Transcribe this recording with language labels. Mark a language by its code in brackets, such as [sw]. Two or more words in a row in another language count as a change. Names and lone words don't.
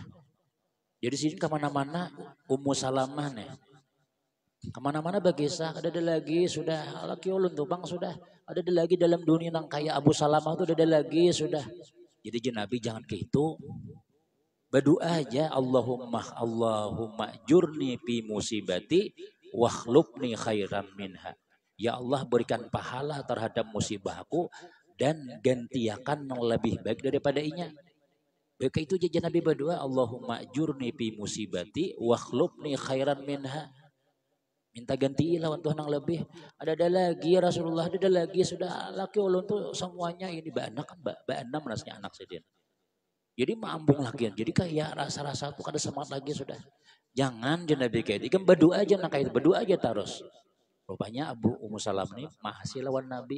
[bjn] Jadi sini kemana-mana Ummu Salamah nih. Kemana-mana bagesa, ada lagi sudah laki ulun tuh bang sudah ada lagi dalam dunia yang kayak Abu Salamah tuh ada lagi sudah. Jadi Nabi jangan kayak itu, berdoa aja [ar] اللهم أجرني في مصيبتي واخلفني خيرا منها. [bjn] Ya Allah berikan pahala terhadap musibahku dan gantiakan yang lebih baik daripada inya. Baik itu aja Nabi berdoa [ar] اللهم أجرني في مصيبتي واخلفني خيرا منها. [bjn] Minta ganti lawan Tuhan yang lebih. Ada lagi ya Rasulullah, ada lagi sudah laki ulun tuh semuanya ini anak kan enam rasanya anak sedin. Jadi mambung lagi. Jadi kayak rasa-rasa tuh kada semangat lagi sudah. Jangan Nabi kayak itu. Kan berdoa aja nak kayak itu, berdoa aja terus. Rupanya Abu Ummu Salam ini masih lawan Nabi.